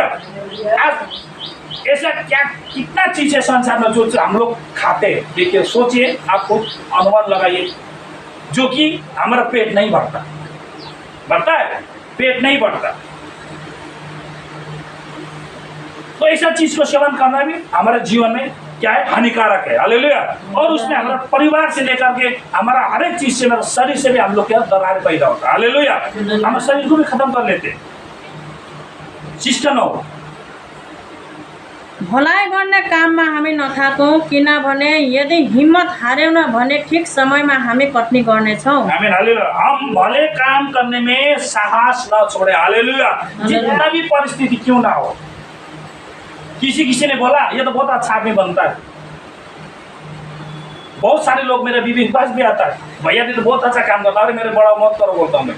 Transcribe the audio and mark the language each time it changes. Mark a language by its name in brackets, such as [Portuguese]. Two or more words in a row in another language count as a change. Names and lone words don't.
[Hindi] आज ऐसा क्या कितना चीज है संसार में जो हम लोग खाते हैं, देखिए सोचिए, आपको अनुमान लगाइए, जो कि हमारा पेट नहीं बढ़ता है, पेट नहीं बढ़ता, तो ऐसा चीज को सेवन करना भी हमारे जीवन में क्या है, हानिकारक है। हालेलुया। और उसमें हमारा परिवार से लेकर के हमारा हर एक चीज से, मेरा शरीर से भी हम लोग क्या दरार पैदा होता है। हालेलुया। हमारे शरीर को भी खत्म कर लेते हैं। शिक्षा 9। [Nepali] भलाइ गर्ने काममा हामी नथाकौँ, किनभने यदि हिम्मत हार्यौँ भने ठिक समयमा हामी कटनी गर्नेछौँ। [Hindi] आमीन। हालेलुया। हम भले काम करने में साहस न छोड़े। हालेलुया। जितना भी परिस्थिति क्यों ना हो, किसी ने बोला ये तो बहुत अच्छा आदमी बनता है, बहुत सारे लोग मेरे बीवी के पास भी आता है, भैया जी तो बहुत अच्छा काम करता है, मेरे बड़ा मत करो बोलता हूँ मैं।